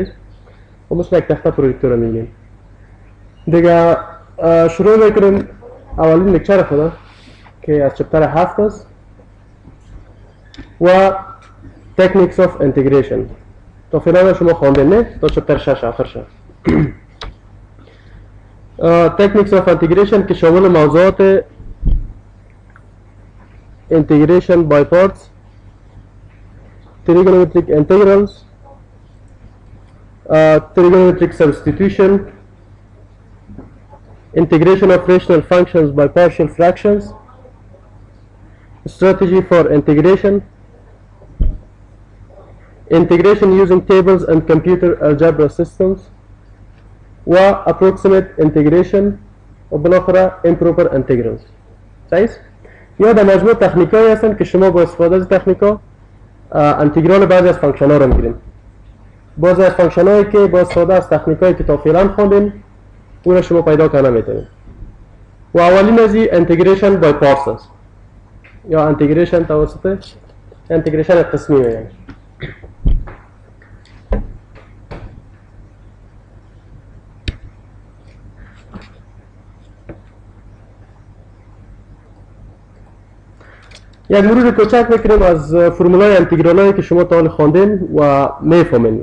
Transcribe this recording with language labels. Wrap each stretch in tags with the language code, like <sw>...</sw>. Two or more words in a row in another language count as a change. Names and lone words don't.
<fa>و مثل یک تخته پروژکتور میگیم. دیگه شروع میکنیم اولین لیکچر خود که از چپتر 7 است و</fa> <en>Techniques of Integration.</en> <fa>تا فعلا شما خواندین نه؟ تا چپتر 6 آخر شد.</fa> <en>Techniques of Integration</en> <fa>که شامل موضوعات</fa> <en>Integration by Parts, Trigonometric Integrals, Trigonometric Substitution, Integration of Rational Functions by Partial Fractions, Strategy for Integration, Integration using tables and computer algebra systems,</en> <fa>و</fa> <en>approximate integration</en> <fa>و بالاخره</fa> <en>improper integrals.</en> <fa>صحیح؟ یا در مجموع تکنیکایی هستند که شما با استفاده از تکنیکا انتگرال بعضی از فانکشن ها رو میگیریم. بعضی از فانکشن هایی که با استفاده از تکنیکایی که تا فعلا خواندیم اون رو شما پیدا کنه میتونید. و اولین از این</fa> <en>integration by parts</en> <fa>است یا integration توسط integration قسمی میگن. یک مرور کوچک میکنیم از فرمولای انتگرالایی که شما تا حال خواندین و میفهمین.</fa>